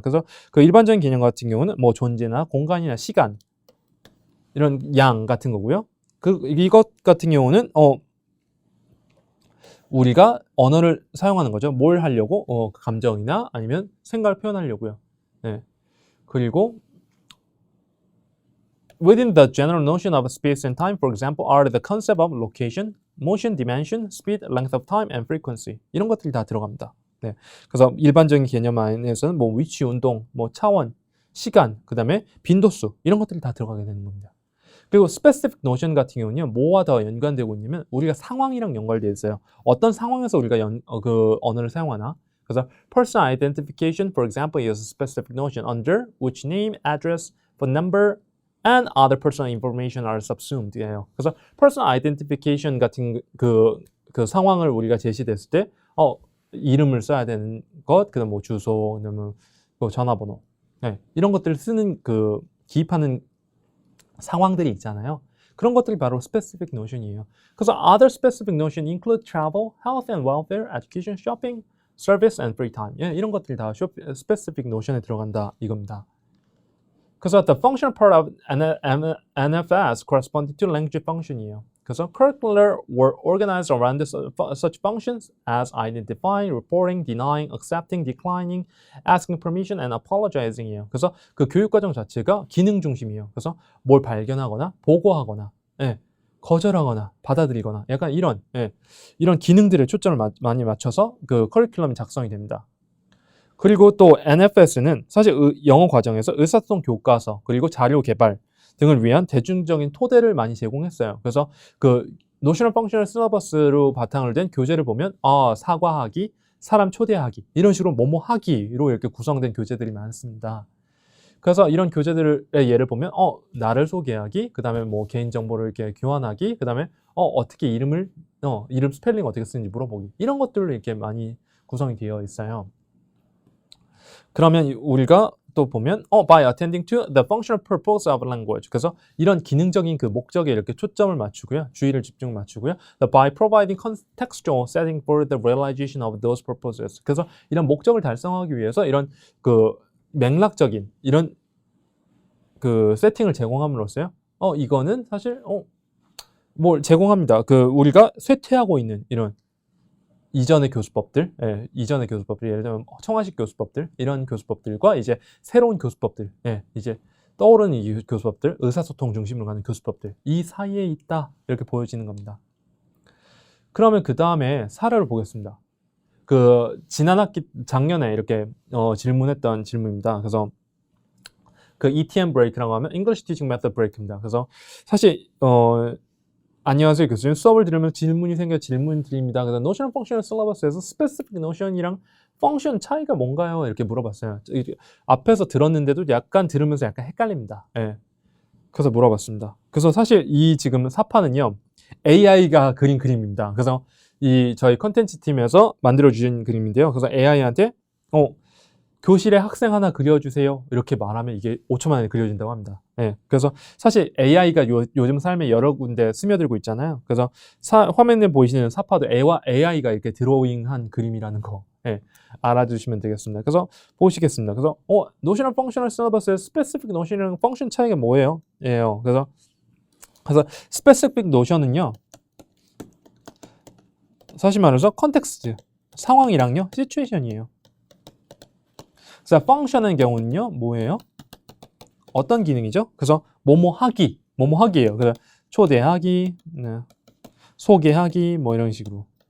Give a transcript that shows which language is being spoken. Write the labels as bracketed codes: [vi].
[ko] 그래서 그 일반적인 개념 같은 경우는 뭐 존재나 공간이나 시간 이런 양 같은 거고요. 이것 같은 경우는 우리가 언어를 사용하는 거죠. 뭘 하려고? 감정이나 아니면 생각을 표현하려고요. 네. 그리고 [en] within the general notion of space and time, for example, are the concept of location, motion, dimension, speed, length of time, and frequency. [ko] 이런 것들이 다 들어갑니다. 네. 그래서 일반적인 개념 안에서는 뭐 위치, 운동, 뭐 차원, 시간, 그 다음에 빈도수 이런 것들이 다 들어가게 되는 겁니다. 그리고 specific notion 같은 경우는요, 뭐와 더 연관되고 있냐면 우리가 상황이랑 연관되어 있어요. 어떤 상황에서 우리가 그 언어를 사용하나? 그래서 [en] personal identification, for example, is a specific notion under which name, address, phone number, and other personal information are subsumed. [ko] 예요. 그래서 personal identification 같은 그 상황을 우리가 제시됐을 때, 이름을 써야 되는 것, 그다음 뭐 주소, 그다음에 뭐 전화번호, 네, 이런 것들을 쓰는 기입하는 상황들이 있잖아요. 그런 것들이 바로 specific notion이에요. 그래서 [en] other specific notion include travel, health and welfare, education, shopping, service and free time. [ko] 예, 이런 것들이 다 specific notion에 들어간다 이겁니다. 그래서 [en] the functional part of NFS corresponding to language function이에요. [ko] 그래서 [en] curricular were organized around such functions as identifying, reporting, denying, accepting, declining, asking permission, and apologizing이에요. [ko] 그래서 그 교육과정 자체가 기능 중심이에요. 그래서 뭘 발견하거나 보고하거나, 예, 거절하거나 받아들이거나 약간 이런 기능들에 초점을 많이 맞춰서 그 커리큘럼이 작성이 됩니다. 그리고 또 NFS는 사실 영어 과정에서 의사소통 교과서 그리고 자료 개발 등을 위한 대중적인 토대를 많이 제공했어요. 그래서 그 노셔널 펑셔널 시러버스로 바탕을 된 교재를 보면 사과하기, 사람 초대하기 이런 식으로 뭐뭐 하기로 이렇게 구성된 교재들이 많습니다. 그래서 이런 교재들의 예를 보면 나를 소개하기, 그다음에 뭐 개인 정보를 이렇게 교환하기, 그다음에 어떻게 이름 스펠링 어떻게 쓰는지 물어보기 이런 것들로 이렇게 많이 구성이 되어 있어요. 그러면 우리가 또 보면 [en] by attending to the functional purpose of language. [ko] 그래서 이런 기능적인 그 목적에 이렇게 초점을 맞추고요. 주의를 집중 맞추고요. [en] by providing contextual setting for the realization of those purposes. [ko] 그래서 이런 목적을 달성하기 위해서 이런 그 맥락적인 이런 그 세팅을 제공함으로써요. 이거는 사실 뭘 제공합니다. 그 우리가 쇠퇴하고 있는 이런 이전의 교수법들, 예를 들면 청아식 교수법들, 이런 교수법들과 이제 새로운 교수법들, 이제 떠오르는 이 교수법들, 의사소통 중심으로 가는 교수법들, 이 사이에 있다 이렇게 보여지는 겁니다. 그러면 그 다음에 사례를 보겠습니다. 그 지난 학기 작년에 이렇게 질문했던 질문입니다. 그래서 그 ETM 브레이크라고 하면 English Teaching Method Break입니다. 그래서 사실 안녕하세요 교수님, 수업을 들으면 질문이 생겨 질문 드립니다. 그래서 Notional Functional Syllabus에서 Specific Notion이랑 Function 차이가 뭔가요? 이렇게 물어봤어요. 앞에서 들었는데도 약간 들으면서 약간 헷갈립니다. 그래서 물어봤습니다. 그래서 사실 이 지금 사파는요, AI가 그린 그림입니다. 그래서 이 저희 컨텐츠 팀에서 만들어 주신 그림인데요. 그래서 AI한테 교실에 학생 하나 그려주세요 이렇게 말하면 이게 5초 만에 그려진다고 합니다. 그래서 사실 AI가 요즘 삶에 여러 군데 스며들고 있잖아요. 그래서 화면에 보이시는 사파도 AI가 이렇게 드로잉한 그림이라는 거 알아주시면 되겠습니다. 그래서 보시겠습니다. 그래서 Notional Functional Syllabus의 Specific Notion이랑 Function 차이가 뭐예요? 그래서 Specific Notion은요, 사실 말해서 컨텍스트, 상황이랑요, 시츄에이션이에요. 그래서 function의 경우는요, 뭐예요? 어떤 기능이죠? 그래서 뭐뭐하기예요. 그래서 초대하기, 소개하기, 뭐 이런 식으로.